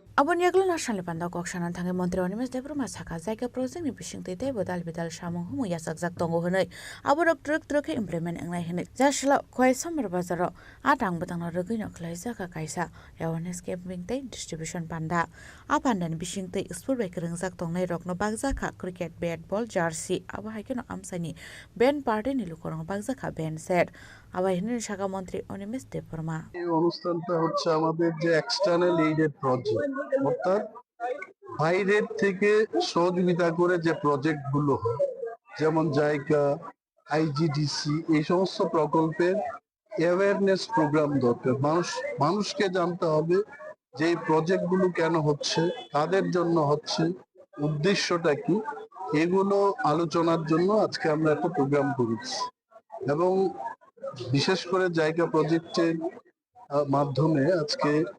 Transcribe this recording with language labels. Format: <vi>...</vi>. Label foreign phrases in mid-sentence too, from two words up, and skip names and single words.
<trp>Abon yaglo national panda kokshanan thange montri onimes debruma saka jaika project ni bishingte te bodal bidal samung humu yasak jak tongo hunai aborok truk truk implement engnai hinai jashla khoi samar bazaro atang batang na rogoi no khlai jaka kaisa</trp> <en>awareness campaign</en> <trp>te distribution panda a panda ni bishingte sport bai kreng jak tongnai rokno bagjaka</trp> <en>cricket bat ball jersey</en> <trp>aba haikeno amsani</trp> <en>band party</en> <trp>ni lukorong bagjaka</trp> <en>band set</en> <trp>আবার হিনের শাখা মন্ত্রী অনিমেষ দেববর্মা</trp> <bn>এই অনুষ্ঠানটা হচ্ছে আমাদের যে</bn> <en>external aided project</en> <bn>অর্থাৎ বাইরের থেকে সহযোগিতা করে যে প্রজেক্টগুলো হয় যেমন জাইকা আইজিডিসি এই সমস্ত প্রকল্পের</bn> <en>awareness program</en> <bn>দরকার মানুষকে জানতে হবে যে এই প্রজেক্টগুলো কেন হচ্ছে কাদের জন্য হচ্ছে উদ্দেশ্যটা কি এগুলো আলোচনার জন্য আজকে আমরা একটা প্রোগ্রাম করেছি এবং বিশেষ করে জায়গা প্রজেক্টের মাধ্যমে আজকে</bn>